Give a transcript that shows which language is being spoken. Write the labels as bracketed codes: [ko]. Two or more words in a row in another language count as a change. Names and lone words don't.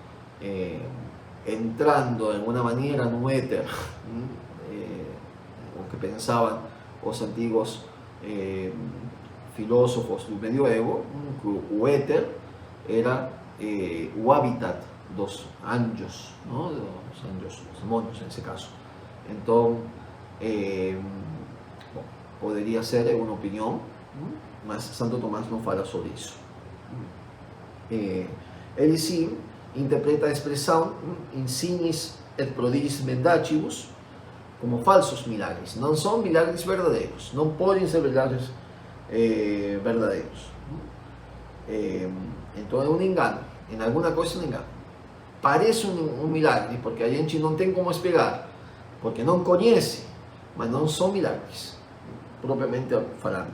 [pt] Entrando de alguma maneira no éter, o que pensavam os antigos filósofos do medioevo, que o éter era o hábitat dos anjos, não? Dos anjos, dos demônios nesse caso. Então, bom, poderia ser uma opinião, mas Santo Tomás não fala sobre isso. Ele sim interpreta a expressão [la] insignis et prodigis mendacius [pt] como falsos milagres. Não são milagres verdadeiros, não podem ser milagres verdadeiros. Então é um engano, em alguma coisa é um engano. Parece um milagre, porque a gente não tem como explicar, porque não conhece, mas não são milagres, propriamente falando.